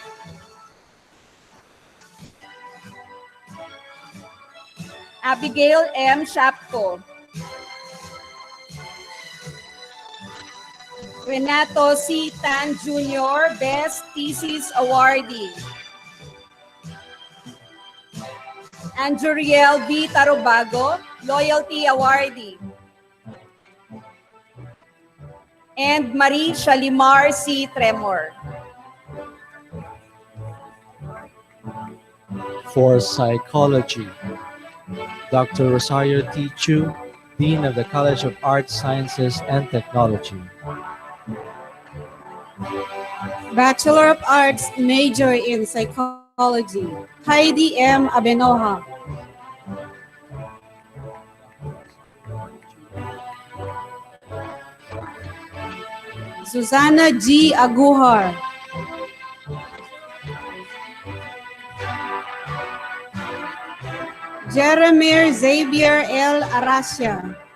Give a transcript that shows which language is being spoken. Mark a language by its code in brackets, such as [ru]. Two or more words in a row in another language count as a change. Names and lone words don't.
[en] Abigail M. Shapko. Renato C. Tan Jr., Best Thesis Awardee. Anduriel B. Tarubago, Loyalty Awardee. and Marie Shalimar C. Tremor. For Psychology, Dr. Rosario T. Chu, Dean of the College of Arts, Sciences, and Technology. Bachelor of Arts, major in Psychology, Heidi M. Abenoja. Susana G. Agujar. Jeremiah Xavier L. Aracia.